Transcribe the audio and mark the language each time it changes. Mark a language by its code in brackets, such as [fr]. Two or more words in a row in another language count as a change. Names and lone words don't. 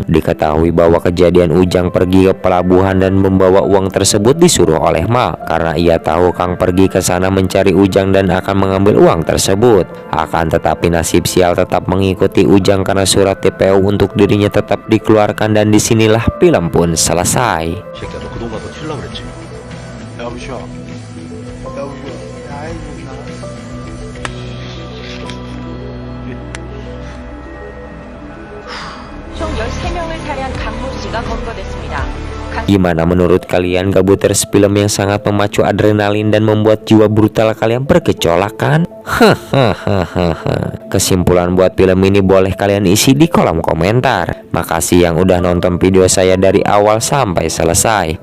[id] Diketahui bahwa kejadian Ujang pergi ke pelabuhan dan membawa uang tersebut disuruh oleh Ma, karena ia tahu Kang pergi ke sana mencari Ujang dan akan mengambil uang tersebut. Akan tetapi nasib sial tetap mengikuti Ujang karena surat TPO untuk dirinya tetap dikeluarkan, dan disinilah film pun selesai. [ko] 새끼야, 너 그동 가서 튀려고 그랬지? 야 우시야. 야 우시야. 아이고 나. 총 13명을 살해한 강모 씨가 검거됐습니다. [id] Gimana menurut kalian Gabuters, film yang sangat memacu adrenalin dan membuat jiwa brutal kalian bergejolak kan? Kesimpulan buat film ini boleh kalian isi di kolom komentar. Makasih yang udah nonton video saya dari awal sampai selesai.